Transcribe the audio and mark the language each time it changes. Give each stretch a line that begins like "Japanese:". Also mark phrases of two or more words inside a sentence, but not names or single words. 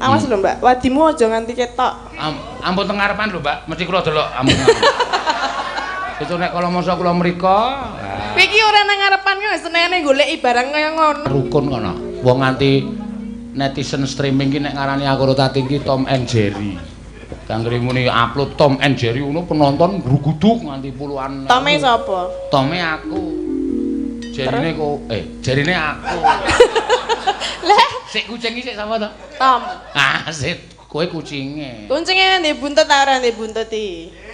Javanese: Awas lho Mbak, wadimu aja nganti ketok. Ampun teng ngarepan lho Mbak, mesti kula delok ampun. Itu nek kala masa kula mriko, Kowe iki ora nang ngarepan kok senengane goleki barang kaya ngono. Rukun kono. Wong nganti netizen streaming ki nek ngarani aku Tati ki Tom and Jerry. Kangge muni upload Tom and Jerry ngono penonton gruguduk nganti puluhan. Tome sapa? Tome aku. Jerine kok jerine aku. Lah, Sik kucing iki sik sapa to? Tom. Ah, sik kowe kucinge. Kucinge ndek buntut ta ora ndek buntut iki?